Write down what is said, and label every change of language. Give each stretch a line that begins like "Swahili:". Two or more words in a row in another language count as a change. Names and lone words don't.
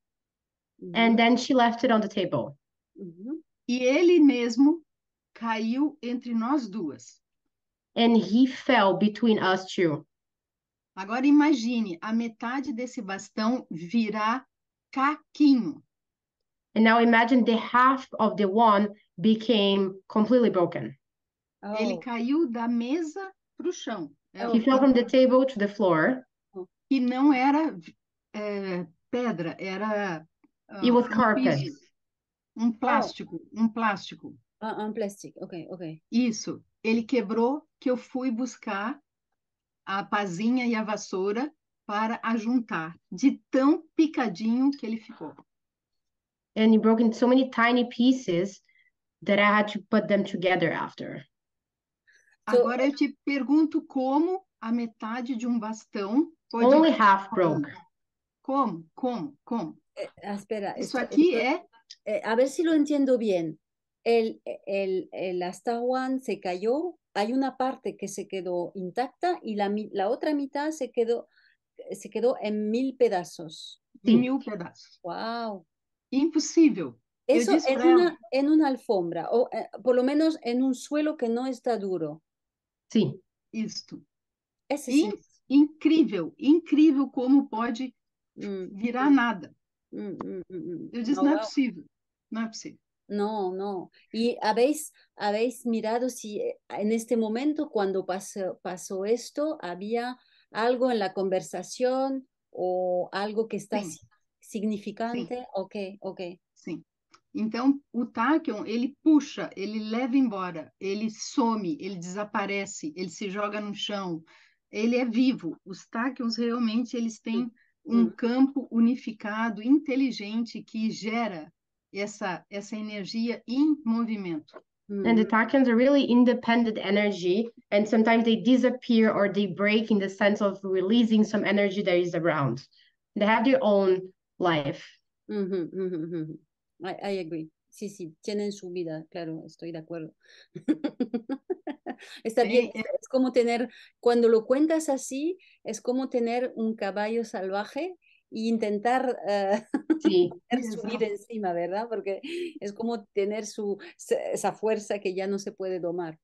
English: And then she left it on the table.
Portuguese: E ele mesmo caiu entre nós duas.
English: And he fell between us two.
Portuguese: Agora imagine a metade desse bastão virar caquinho.
English: And now imagine the half of the one became completely broken.
Portuguese: Ele caiu da mesa para o chão.
English: He fell from the table to the floor.
Portuguese: E não era pedra, era
English: It was carpet.
Portuguese: Um plástico. Um plástico, ok. Isso. Ele quebrou que eu fui buscar a pazinha e a vassoura para ajuntar, de tão picadinho que ele ficou.
English: And he broke into so many tiny pieces that I had to put them together after.
Portuguese: Agora eu te pergunto como a metade de um bastão pode...
English: Only half broke.
Portuguese: Como? Espera. Isso aqui
Spanish: a ver si lo entiendo bien. el Astawan se cayó, hay una parte que se quedó intacta y la otra mitad se quedó en 1000 pedazos.
Portuguese: Em Sim. 1000 pedaços. Wow. Impossível. Eu
Spanish: Eso
Portuguese: disse para ela,
Spanish: en una alfombra, o por lo menos en un suelo que no está duro.
Portuguese: Sim. isto.
Spanish: Ese sí.
Portuguese: Incrível, incrível como pode Mm, virar nada. Eu disse, Oh, não é wow. possível, não é possível.
Spanish: No, no. ¿Y habéis mirado si en este momento, cuando pasó esto, había algo en la conversación o algo que está
Portuguese: Sim,
Spanish: significante? Ok, ok.
Portuguese: sim. Então, o Tachyon, ele puxa, ele leva embora, ele some, ele desaparece, ele se joga no chão, ele é vivo. Os Tachyons realmente eles têm um campo unificado, inteligente, que gera essa energia em movimento.
English: And the tachyons are really independent energy, and sometimes they disappear or they break in the sense of releasing some energy that is around. They have their own life. I agree.
Spanish: Sí, sí, tienen su vida, claro, estoy de acuerdo. Está bien, es como tener, cuando lo cuentas así, es como tener un caballo salvaje e intentar Sí. subir encima, ¿verdad? Porque es como tener esa fuerza que ya no se puede domar.